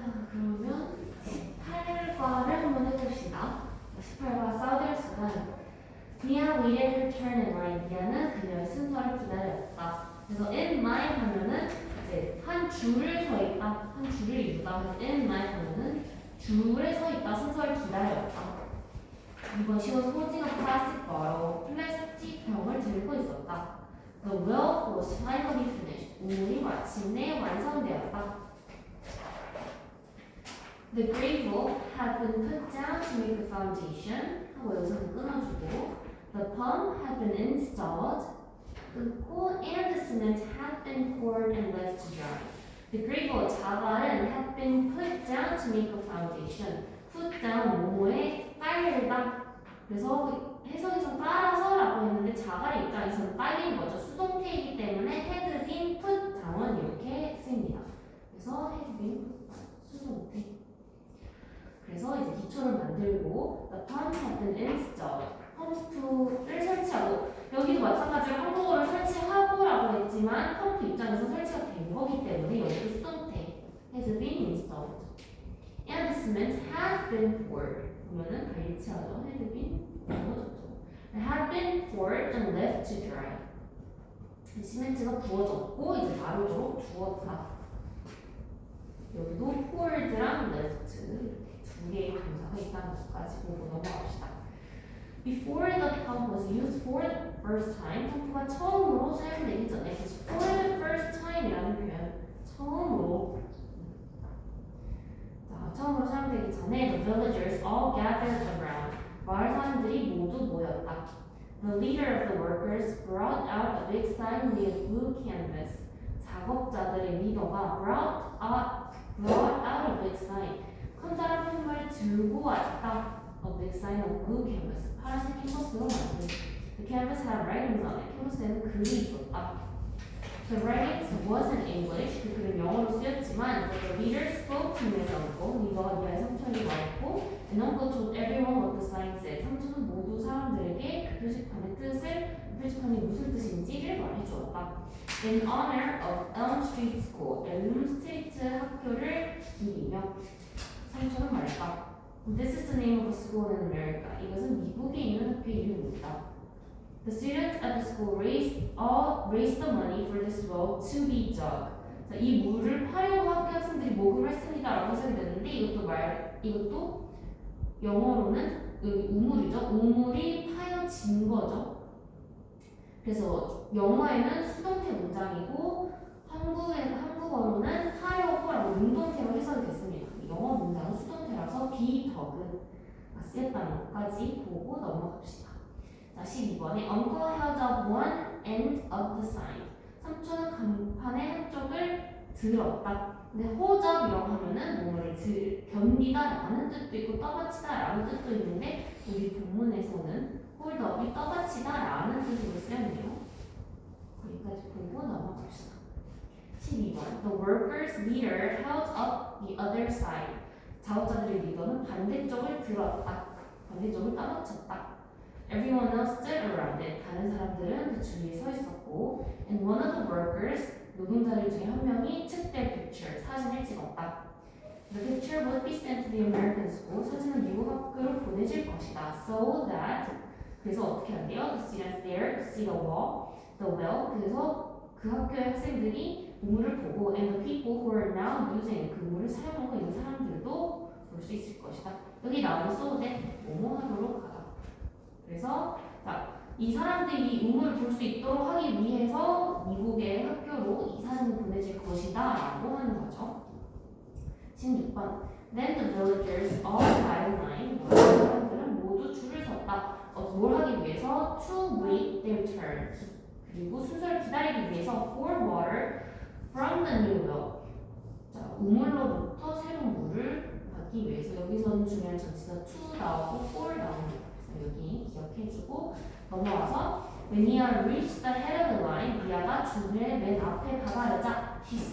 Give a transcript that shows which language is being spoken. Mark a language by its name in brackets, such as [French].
[Korean] 그러면 18과를 한번 해봅시다. 18과 사우디얼스는 [English] Mia waited her turn in line. [Korean] 미아는 그녀의 순서를 기다렸다. 그래서 in line 하면은 이제 한 줄을 서 있다, 한 줄을 이루다. 그래서 in line 하면은 줄에 서 있다, 순서를 기다렸다. 이번 시간 소지가 플라스틱 bottle, 플라스틱 병을 들고 있었다. [English] The well was finally finished. [Korean] 우물이 마침내 완성되었다. [English] The gravel had been put down to make a foundation. [Korean] 하고 여기서 끊어주고 [English] The pump had been installed. 끊고 and the cement had been poured and left to dry. The gravel 자갈은 had been put down to make a foundation. [Korean] Put down 뭐뭐에 깔리다. 그래서 해석에서 깔아서라고 했는데 자갈의 입장에서는 깔린 거죠. 수동태이기 때문에 had been put down 이렇게 씁니다. [English] 그래서 had been put down [Korean] 수동태. 그래서 이제 기초를 만들고 [English] the pump had been installed. [Korean] 펌프를 설치하고 여기도 마찬가지로 한국어를 설치하고라고 했지만 펌프 입장에서 설치가 된 거기 때문에 여기도 수동태 had been installed. [English] And the cement had been poured. [Korean] 보면은 발치하죠. [English] had been [Korean] 부어졌죠. [English] had been poured and left to dry. [Korean] 시멘트가 부어졌고 이제 마르도록 두었다. 여기도 poured랑 left 이렇게 두 개의 동사가 있다는 것까지 보고 넘어갑시다. [English] Before the pump was used for the first time, [Korean] 펌프가 처음으로 사용되기 전에 [English] for the first time이라는 표현, 처음으로 처음으로 사용되기 전에 the villagers all gathered around. [Korean] 마을 사람들이 모두 모였다. [English] The leader of the workers brought out a big sign made of blue canvas. [Korean] 작업자들의 리더가 [English] brought out a big sign. [Korean] 커다란 펜을 들고 왔다. [English] A big sign of blue canvas. [Korean] 파란색 캔버스로 만든. [English] The canvas had writings on it. [Korean] 캔버스에는 글이 있었다. [English] The writings wasn't English. [Korean] 그 글은 영어로 쓰였지만 [English] the leader spoke to Mia's uncle. [Korean] 리더가 미아의 삼촌이 말했고 [English] and uncle told everyone what the sign said. [Korean] 삼촌은 모두 사람들에게 그 표지판의 뜻을, 그 표지판이 무슨 뜻인지를 말해주었다. [English] In honor of Elm Street School. [Korean] 엘m 스트리트 학교를 기리며 삼촌은 말했다. [English] This is the name of a school in America. [Korean] 이것은 미국에 있는 학교 이름입니다. [English] The students at the school raised the money for this well to be dug. [Korean] 자, 이 물을 파려고 학교 학생들이 모금을 했습니다라고 해석이 되는데 이것도 영어로는 여기 우물이죠. 우물이 파여진 거죠. 그래서 영어에는 수동태 문장이고 한국어로는 파려고라고 능동태로 해석이 됐습니다. 영어 문장은 수동태라서 be dug가 쓰였다는 것까지 보고 넘어갑시다. [English] 자, 12번에 Uncle held up one end of the sign. [Korean] 삼촌은 간판의 한쪽을 들었다. 근데 hold up이라고 하면은 뭐를 견디다라는 뜻도 있고 떠받치다라는 뜻도 있는데 우리 본문에서는 hold up이 떠받치다라는 뜻으로 쓰였네요. 여기까지 보고 넘어갑시다. [English] 12번 The workers' leader held up the other side. [Korean] 작업자들의 리더는 반대쪽을 들었다. 반대쪽을 떠받쳤다. [English] Everyone else stood around it. [Korean] 다른 사람들은 그 주위에 서 있었고 [English] and one of the workers, [Korean] 노동자들 중에 한 명이 [English] took their picture, [Korean] 사진을 찍었다. [English] The picture would be sent to the American school. [Korean] 사진은 미국 학교로 보내질 것이다. [English] So that, [Korean] 그래서 어떻게 한대요? [English] The students there could see the well. [Korean] 그래서 그 학교의 학생들이 우물을 보고 [English] and the people who are now using [Korean] 그 우물을 사용하고 있는 사람들도 볼 수 있을 것이다. 여기 나오는 so that 뭐뭐 하도록 하다. 그래서 이 사람들이 이 우물을 볼 수 있도록 하기 위해서 미국의 학교로 이 사진을 보내질 것이다 라고 하는 거죠. [English] 16번 Then the villagers all got in line. [Korean] 사람들은 모두 줄을 섰다. 뭘 하기 위해서? [English] To wait their turn. [Korean] 그리고 순서를 기다리기 위해서 [English] for water from the new well. [Korean] 자, 우물로부터 새로운 물을 받기 위해서 여기서는 중요한 전치사 to 나오고 for 나옵니다. [English] 여기 기억해주고 넘어와서 When Mia reached the head of the line, [Korean] 미아가 줄의 맨 앞에 다가르자 [English] She